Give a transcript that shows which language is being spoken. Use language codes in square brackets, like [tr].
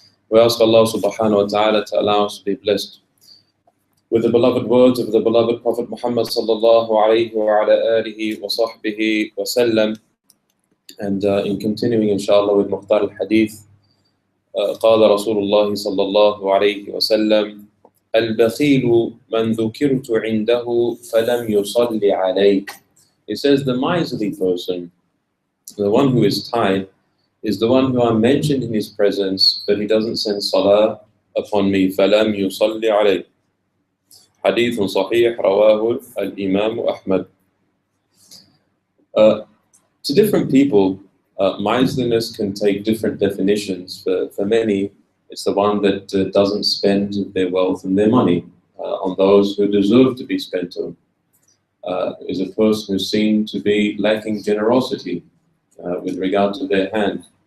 [en] We ask Allah subhanahu wa ta'ala to allow us to be blessed with the beloved words of the beloved Prophet Muhammad sallallahu alayhi wa ala alihi wa sahbihi wa sallam. And in continuing inshallah with Mukhtar al-Hadith, [ar] قال رسول الله صلى الله عليه وسلم: البخيل من ذكرت عنده فلم يصل عليه. [en] He says the miserly person, the one who is tied, is the one who I mentioned in his presence, but he doesn't send salah upon me. [ar] فَلَمْ يُصَلِّ عَلَيْهِ. حديث صحيح رواه الإمام أحمد. [en] To different people, miserliness can take different definitions. For many, it's the one that doesn't spend their wealth and their money on those who deserve to be spent on. Is a person who's seen to be lacking generosity with regard to their hand.